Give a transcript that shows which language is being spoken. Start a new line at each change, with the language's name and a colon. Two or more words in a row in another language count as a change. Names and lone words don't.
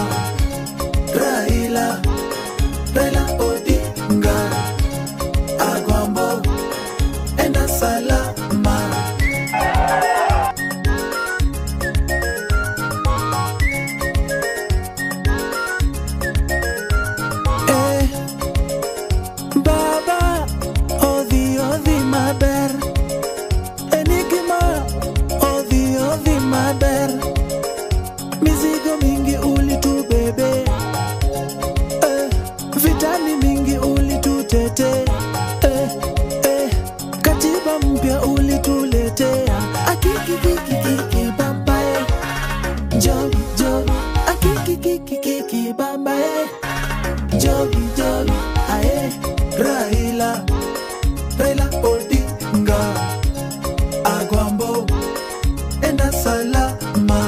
Swahili: Raila Odinga, Agwambo enda salama.
Luo (Kenya and Tanzania): Baba odhi maber, enigma odhi maber.
Swahili: Mizigo mingi ulitubebe, vitani mingi ulitutete, katiba mpya ulituletea. Akiki baba, Jobi Jobi, akiki baba, Jobi Jobi, Raila Odinga, Agwambo enda salama.